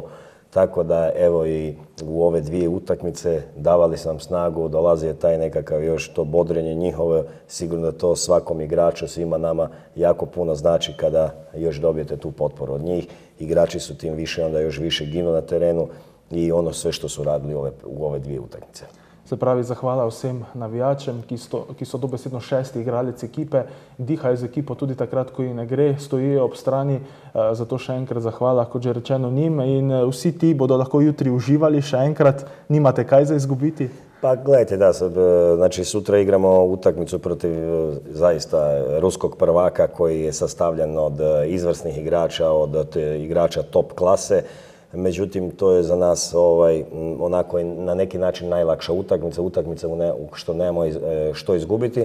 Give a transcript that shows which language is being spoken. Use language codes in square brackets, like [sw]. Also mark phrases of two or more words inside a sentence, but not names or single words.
[hr] Tako da evo i u ove 2 utakmice davali su nam snagu, dolazi je taj nekakav još to bodrenje njihovo, sigurno da to svakom igraču, svima nama jako puno znači kada još dobijete tu potporu od njih. Igrači su tim više, onda još više ginu na terenu i ono sve što su radili u ove 2 utakmice. [sl] Se pravi, zahvala vsem navijačem, ki so dobesedno 6. igralec ekipe, dihajo z ekipo tudi takrat, ko ji ne gre, stojijo ob strani, zato še enkrat zahvala, kot že rečeno, njim in vsi ti bodo lahko jutri uživali, še enkrat, nimate kaj za izgubiti? [hr] Pa gledajte, da, znači sutra igramo utakmicu protiv zaista ruskog prvaka koji je sastavljen od izvrsnih igrača, od igrača top klase. međutim to je za nas onako na neki način najlakša utakmica što nemamo što izgubiti.